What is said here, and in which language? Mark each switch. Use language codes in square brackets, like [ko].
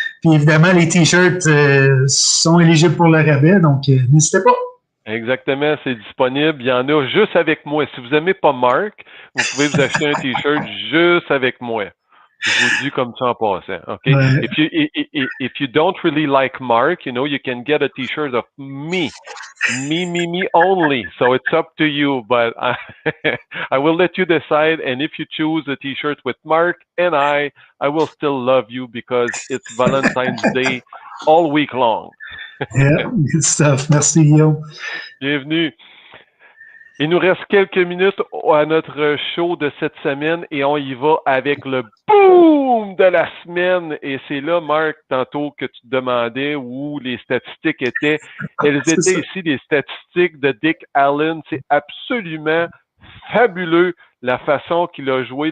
[fr] Puis évidemment, les T-shirts sont éligibles pour le rabais, donc n'hésitez pas. Exactement, c'est disponible. Il y en a juste avec moi. Si vous n'aimez pas Mark, vous pouvez vous acheter un T-shirt juste avec moi. Je vous le dis comme ça en passant. Okay? Ouais. [en] If you don't really like Mark, you know, you can get a T-shirt of me only. So it's up to you, but I will let you decide. And if you choose a T-shirt with Mark and I will still love you because it's Valentine's Day all week long. Yeah, good stuff. Merci, Guillaume. [fr] Bienvenue. Il nous reste quelques minutes à notre show de cette semaine et on y va avec le boom de la semaine. Et c'est là, Marc, tantôt que tu te demandais où les statistiques étaient. Elles étaient ici, les statistiques de Dick Allen. C'est absolument fabuleux la façon qu'il a joué.